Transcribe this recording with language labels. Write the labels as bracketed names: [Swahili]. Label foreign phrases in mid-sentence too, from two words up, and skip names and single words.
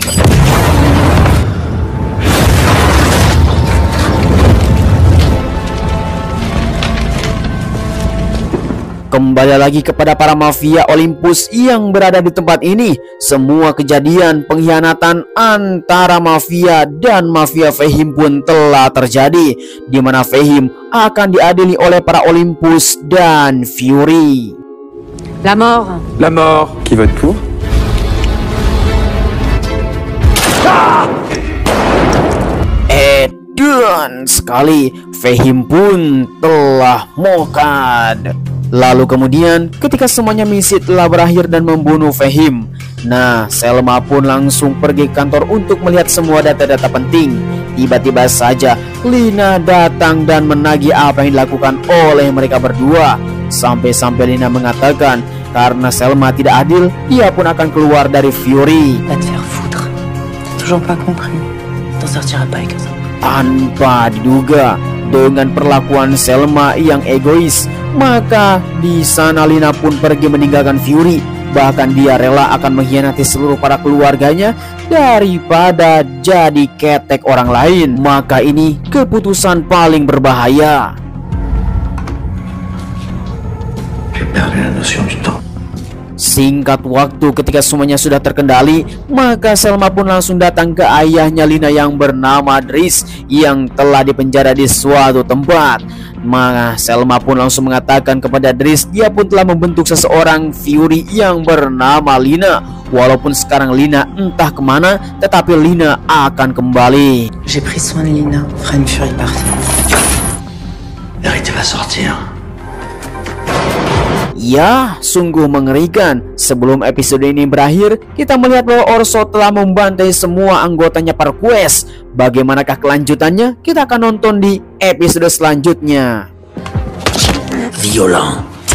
[Indonesian] Kembali lagi kepada para mafia Olympus yang berada di tempat ini. Semua kejadian pengkhianatan antara mafia dan mafia Fehim pun telah terjadi, di mana Fehim akan diadili oleh para Olympus dan Fury. [French] La mort. La mort. Qui vote pour? [Indonesian] Dan sekali Fehim pun telah mokad. Lalu kemudian ketika semuanya misi telah berakhir dan membunuh Fehim, nah Selma pun langsung pergi ke kantor untuk melihat semua data-data penting. Tiba-tiba saja Lina datang dan menagih apa yang dilakukan oleh mereka berdua. Sampai-sampai Lina mengatakan karena Selma tidak adil, dia pun akan keluar dari Fury. [French] Va te faire foutre. Toujours pas compris. T'en sortiras pas avec ça. [Indonesian] Tanpa diduga dengan perlakuan Selma yang egois, maka di sana Lina pun pergi meninggalkan Fury. Bahkan dia rela akan mengkhianati seluruh para keluarganya daripada jadi ketek orang lain. Maka ini keputusan paling berbahaya. [French] J'ai perdu la notion du temps. [Indonesian] Singkat waktu ketika semuanya sudah terkendali, maka Selma pun langsung datang ke ayahnya Lina yang bernama Dries yang telah dipenjara di suatu tempat. Maka Selma pun langsung mengatakan kepada Dries dia pun telah membentuk seseorang Fury yang bernama Lina. Walaupun sekarang Lina entah kemana, tetapi Lina akan kembali. [French] J'ai pris soin de Lina. Fera une Fury partie. Vérité va sortir. [Indonesian] Ya, sungguh mengerikan. Sebelum episode ini berakhir, kita melihat bahwa Orso telah membantai semua anggotanya per quest. Bagaimanakah kelanjutannya? Kita akan nonton di episode selanjutnya. Violent.